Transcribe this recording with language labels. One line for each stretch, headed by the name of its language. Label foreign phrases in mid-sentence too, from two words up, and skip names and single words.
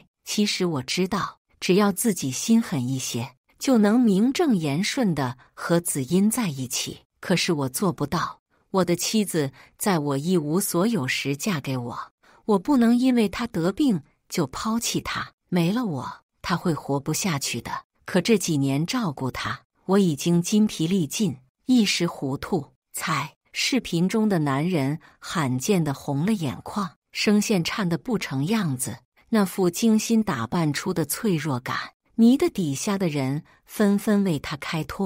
Chinese: 其實我知道，只要自己心狠一些，就能名正言順地和子音在一起。可是我做不到。我的妻子在我一無所有時嫁給我，我不能因為她得病就拋棄她。沒了我，她會活不下去的。可這幾年照顧她，我已經筋疲力盡，一時糊塗。視頻中的男人罕見地紅了眼眶，聲線顫得不成樣子，那副精心打扮出的脆弱感，迷得底下的人紛紛為他開脫。